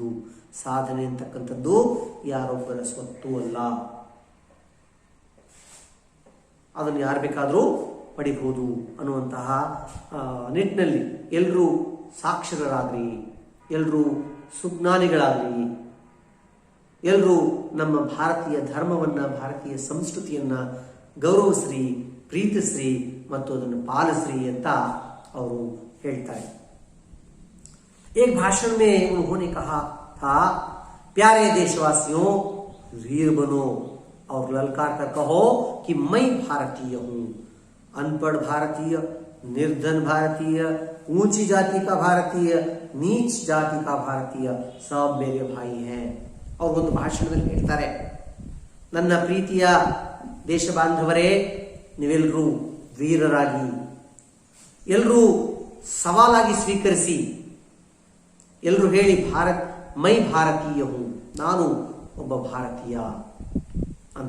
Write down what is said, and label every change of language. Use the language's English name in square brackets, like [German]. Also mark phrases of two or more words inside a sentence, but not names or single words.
[Kannada] ಸಾಧನೆ ಅಂತಕ್ಕಂಥದ್ದು ಯಾರೊಬ್ಬರ ಸ್ವತ್ತು ಅಲ್ಲ, ಅದನ್ನು ಯಾರು ಬೇಕಾದರೂ ಪಡಿಬಹುದು ಅನ್ನುವಂತಹ ನಿಟ್ಟಿನಲ್ಲಿ ಎಲ್ಲರೂ ಸಾಕ್ಷರರಾಗ್ರಿ, ಎಲ್ಲರೂ ಸುಜ್ಞಾನಿಗಳಾಗ್ರಿ, ಎಲ್ಲರೂ ನಮ್ಮ ಭಾರತೀಯ ಧರ್ಮವನ್ನು, ಭಾರತೀಯ ಸಂಸ್ಕೃತಿಯನ್ನು ಗೌರವಿಸ್ರಿ, ಪ್ರೀತಿಸ್ರಿ ಮತ್ತು ಅದನ್ನು ಪಾಲಿಸ್ರಿ ಅಂತ ಅವರು ಹೇಳ್ತಾರೆ. [Hindi] एक भाषण में उन्होंने कहा था, प्यारे देशवासियों, वीर बनो और ललकार कर कहो कि मैं भारतीय हूं. अनपढ़ भारतीय, निर्धन भारतीय, ऊंची जाति का भारतीय, नीच जाति का भारतीय, सब मेरे भाई हैं. [Kannada] और ಒಂದು ಭಾಷಣದಲ್ಲಿ ಹೇಳ್ತಾರೆ, ನನ್ನ ಪ್ರೀತಿಯ ದೇಶ ಬಾಂಧವರೇ, ನೀವೆಲ್ಲರೂ ವೀರರಾಗಿ, ಎಲ್ಲರೂ ಸವಾಲಾಗಿ ಸ್ವೀಕರಿಸಿ, ಎಲ್ಲರೂ ಹೇಳಿ [Hindi] मैं भारतीय हूँ, [Kannada] ನಾನು ಒಬ್ಬ ಭಾರತೀಯ ಅಂತ.